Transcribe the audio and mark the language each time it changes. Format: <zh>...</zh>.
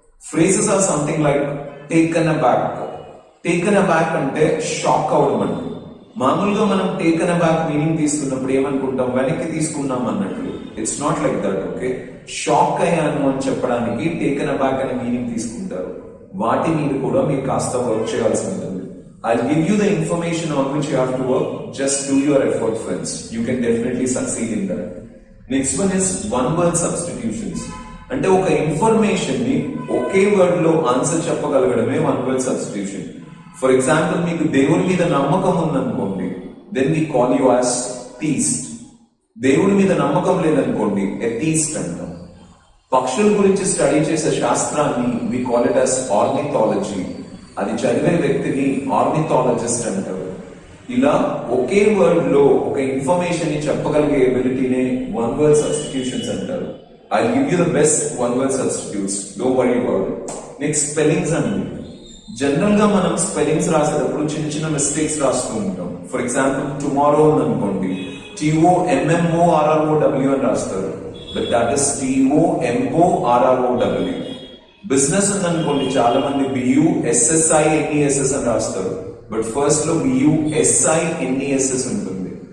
<en>Phrases or something like taken aback. Taken aback</en> <te>అంటే shock అవడం అంటే. మామూలుగా మనం టేకన్ అ బ్యాక్ మీనింగ్ తీసుకున్నప్పుడు ఏమనుకుంటాం, వెనక్కి తీసుకున్నాం అన్నట్లు.</te> <en>It's not like that.</en> <te>Okay, shock అయ్యాను అని చెప్పడానికి టేకన్ అ బ్యాక్ అనే మీనింగ్ తీసుకుంటారు. వాటి మీద కూడా మీరు కాస్త వర్క్ చేయాల్సి ఉంటుంది.</te> <en>I'll give you the information on which you have to work. Just do your effort, friends. You can definitely succeed in that. Next one is one word substitutions.</en> <te>అంటే ఒక ఇన్ఫర్మేషన్ ని ఒకే వర్డ్ లో answer చెప్పగలగడమే one word substitution. For example, మీకు దేవుడి మీద నమ్మకం ఉందనుకోండి,</te> <en>Then we call you as theist.</en> <te>దేవుడి మీద నమ్మకం లేదనుకోండి, ఎథీస్ట్ అంటాం. పక్షుల గురించి స్టడీ చేసే శాస్త్రాన్ని</te> <en>We call it as ornithology.</en> <te>అది చదివే వ్యక్తిని ఆర్నిథాలజిస్ట్ అంటారు. ఇలా ఒకే వర్డ్ లో ఒక ఇన్ఫర్మేషన్ ని చెప్పగలిగే ఎబిలిటీనే వన్ వర్డ్ సబ్స్టిట్యూషన్స్ అంటారు.</te> <en>I'll give you the best one word substitutes. Don't worry about it. Next, spellings అండి.</en> <te>జనరల్ గా మనం స్పెల్లింగ్స్ రాసేటప్పుడు చిన్న చిన్న మిస్టేక్స్ రాస్తూ ఉంటాం. ఫర్ ఎగ్జాంపుల్, టుమారో ఉందనుకోండి, TOMMORROW అని రాస్తారు,</te> <en>But that is TOMORROW.</en> <te>Business ఉందనుకోండి, చాలా మంది BUSSINESS అని రాస్తారు, బట్ ఫస్ట్ లో BUSINESS ఉంటుంది.</te>